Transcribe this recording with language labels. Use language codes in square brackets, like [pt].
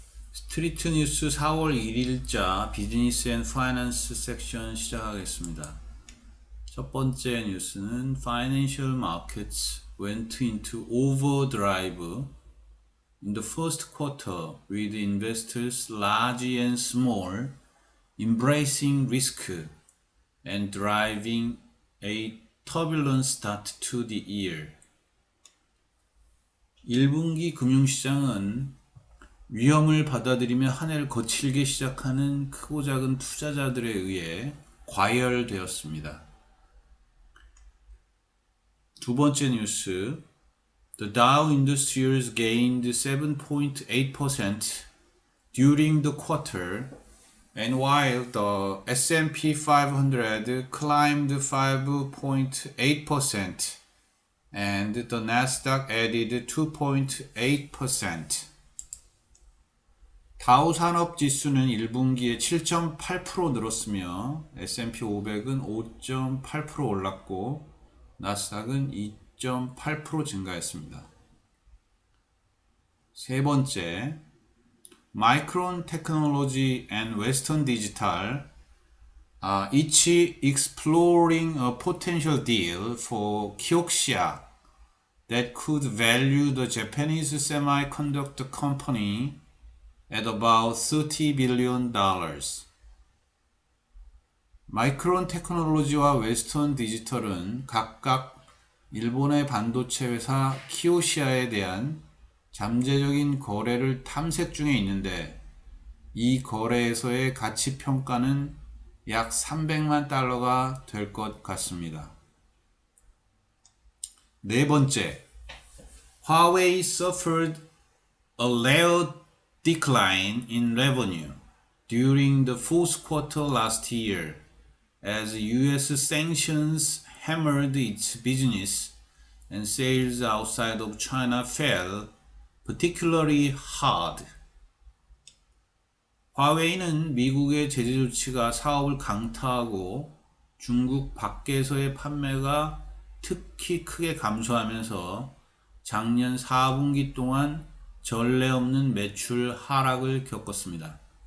[ko] 스트리트 뉴스 4월 1일자 비즈니스 앤 파이낸스 섹션 시작하겠습니다. 첫 번째 뉴스는 [en] Financial markets went into overdrive in the first quarter with investors large and small embracing risk and driving a turbulent start to the year. [ko] 1분기 금융시장은 위험을 받아들이며 한 해를 거칠게 시작하는 크고 작은 투자자들에 의해 과열되었습니다. 두 번째 뉴스, [en] The Dow Industrials gained 7.8% during the quarter, and while the S&P 500 climbed 5.8%, and the Nasdaq added 2.8%. [ko] 다우 산업지수는 1분기에 7.8% 늘었으며 S&P 500은 5.8% 올랐고 나스닥은 2.8% 증가했습니다. 세 번째, [en] Micron Technology and Western Digital are each exploring a potential deal for Kioxia that could value the Japanese semiconductor company at about $30 billion. [ko] 마이크론 테크놀로지와 웨스턴 디지털은 각각 일본의 반도체 회사 키오시아에 대한 잠재적인 거래를 탐색 중에 있는데 이 거래에서의 가치 평가는 약 300만 달러가 될 것 같습니다. 네 번째, [en] Huawei suffered a rare decline in revenue during the fourth quarter last year as US sanctions hammered its business and sales outside of China fell particularly hard. [ko] 화웨이는 미국의 제재 조치가 사업을 강타하고 중국 밖에서의 판매가 특히 크게 감소하면서 작년 4분기 동안 전례 없는 매출 하락을 겪었습니다.